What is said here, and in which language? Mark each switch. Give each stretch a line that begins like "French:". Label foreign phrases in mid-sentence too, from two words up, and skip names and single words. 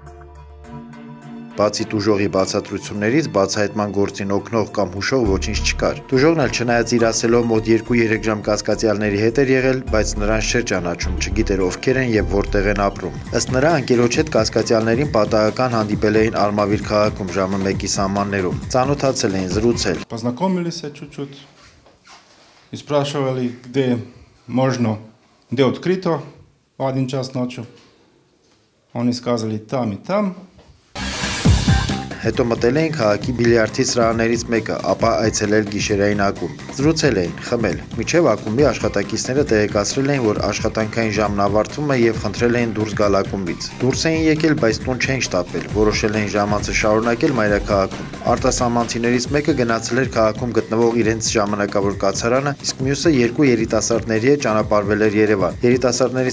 Armenian: Բացի տուժողի բացատրություններից բացահայտման գործին օգնող կամ հուշող ոչինչ չկար։ Տուժողն էլ չնայած իր ասելով մոտ 2-3 ժամ կասկածյալների հետ էր եղել, բայց նրանց չէր ճանաչում, չգիտեր ովքեր են եւ որտեղ են апրում։ Ըստ նրա ընկերոջ հետ կասկածյալներին պատահական հանդիպել էին Արմավիր քաղաքում ժամը 1-ի սահմաններում։ Ծանոթացել էին, зрուցել։
Russian: Познакомились чуть-чуть и спрашивали, где можно, где открыто в 1 час ночи. Они сказали там и там.
Armenian: Հետո մտել էին քաղաքի բիլիարդի սրահներից մեկը, ապա այցելել գիշերային ակումբ։ Զրուցել էին, խմել։ Մինչև ակումբի աշխատակիցները տեղեկացրել էին, որ աշխատանքային ժամն ավարտվում է եւ խնդրել էին դուրս գալ ակումբից։ Դուրս էին եկել, բայց տուն չէին շտապել, որոշել էին ժամանցը շարունակել մայրաքաղաքում։ Արտասահմանցիներից մեկը գնացել էր քաղաքում գտնվող իրենց ժամանակավոր կացարանը, իսկ մյուսը երկու երիտասարդների հետ ճանապարհվել էր Երևան։ Երիտասարդներից